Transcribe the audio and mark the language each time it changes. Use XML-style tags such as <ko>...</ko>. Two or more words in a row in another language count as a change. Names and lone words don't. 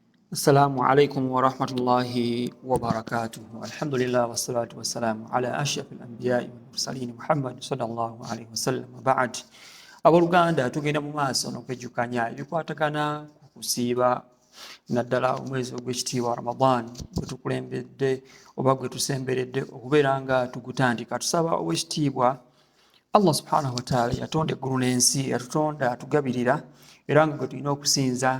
<ar>السلام عليكم ورحمة الله وبركاته. الحمد لله والصلاة والسلام على أشرف الأنبياء والمرسلين محمد صلى الله عليه وسلم.</ar> <lg>بعد abooluganda tugenda mu maaso n'okwejjukanya ebikwatagana ku kusiiba naddala omwezi ogw'ekitiibwa Ramadan gwe tukulembedde oba gwe tusemberedde okubeera nga tugutandika. Tusaba ow'ekitiibwa</lg> <ar>الله سبحانه وتعالى</ar> <lg>yatonda eggulu n'ensi, yatutonda atugabirira era nga gwe tulina okusinza.</lg>